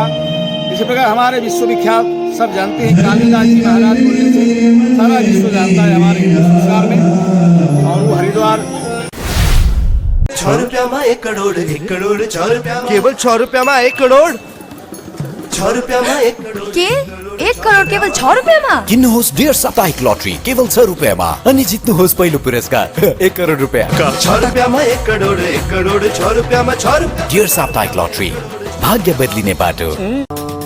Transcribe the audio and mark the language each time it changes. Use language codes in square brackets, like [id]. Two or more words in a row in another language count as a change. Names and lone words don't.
[hi] इसी प्रकार हमारे विश्वविख्यात सब जानते हैं कालिदास जी महाराज बोलने से सारा विश्व जानता है हमारे हिंदू संस्कार में। और वो हरिद्वार 6 रुपया में 1 करोड़, 1 करोड़ 6 रुपया, केवल 6 रुपया में 1 करोड़, 6 रुपया में 1 करोड़ [ne] के 1 करोड केवल 6 रुपियाँमा? किन्नुहोस् डेढ साप्ताहिक लटरी केवल 6 रुपियाँमा अनि जित्नुहोस् पहिलो पुरस्कार 1 करोड रुपियाँ। [hi] 6 रुपया में 1 करोड़, 1 करोड़ 6 रुपया में 6 रुपया। [ne] डेढ साप्ताहिक लटरी, भाग्य बदलिने बाटो।